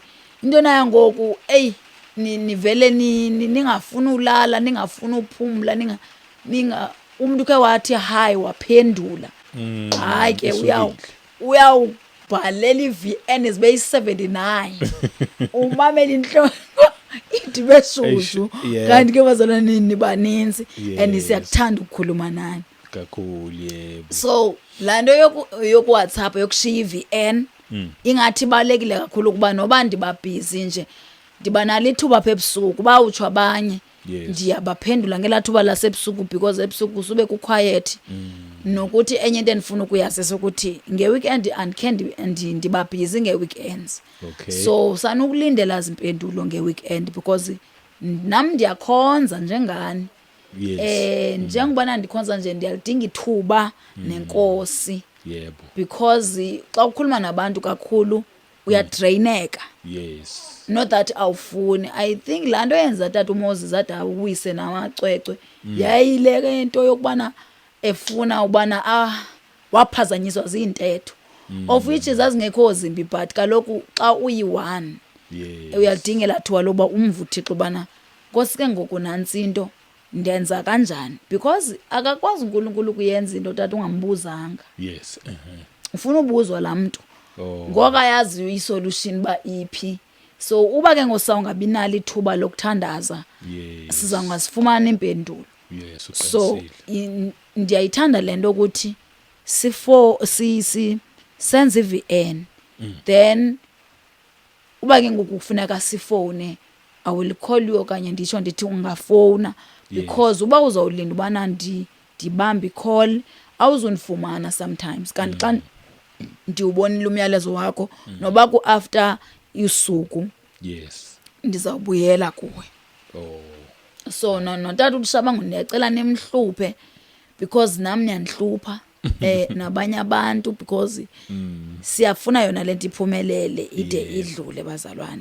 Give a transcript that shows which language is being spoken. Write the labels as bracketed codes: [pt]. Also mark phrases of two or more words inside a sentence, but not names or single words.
[xh] Into nayo ngoku nivele ningafuna ulala, ningafuna uphumula, umuntu ke wathi hayi waphendula. Hayi ke uyawubhalela iVN zibe yi-79 umamela inhloko ithi beshushu, kanti ke bazalwane nibaninzi and siyakuthanda ukukhuluma nani kakhulu. Yebo. So laa nto yoku WhatsApp yokushiya iVN ingathi ibalulekile kakhulu kuba noba ndibabhizi nje ndibanalo ithuba apha ebusuku bawutsho abanye ndiyabaphendula ngelaa thuba lasebusuku because ebusuku sube kuquiet. Nokuthi enye into endifuna ukuyazi sokuthi ngeweekend andikhe ndibabhizi ngeweekends. So sanukulindela zimpendulo ngeweekend because nam ndiyakhonza njengani. Njengobana ndikhonza nje ndiyalidinga ithuba nenkosi. Yebo. Because xa ukhuluma nabantu kakhulu uyadraineka. [en] Yes. Not that awufuni. [xh] I think laa nto yenza tata uMoses athi awuyise namacwecwe yayile into yokubana efuna ubana waphazanyiswa ziintetho, [en] of which [xh] zazingekho zimbi, but kaloku xa uyi-one uyalidingela thuba loba umva uThixo ubana Nkosi ke ngoku nantsi into ndenza kanjani, because akakwazi uNkulunkulu kuyenza into tata ungambuzanga. [en] Yes. [xh] Ufuna ubuzwa laa mntu ngoku ayaziyo isolution ba iphi. So uba ke ngosawungabinalo ithuba lokuthandaza siza ngasifumana impendulo. So ndiyayithanda lento ukuthi senze iVN, then uba ke ngoku kufuneka sifone [en] I will call you [xh] okanye nditsho ndithi ungafona, because uba uzawulinda ubana ndibambe icall awuzundifumana sometimes. Kanti xa ndiwubonile umyalezo wakho noba ku-after isuku ndizawubuyela kuwe. So notata uShabangu ndiyacela nimhluphe because nami niyandihlupha nabanye abantu because siyafuna yona lento iphumelele ide idlule bazalwane.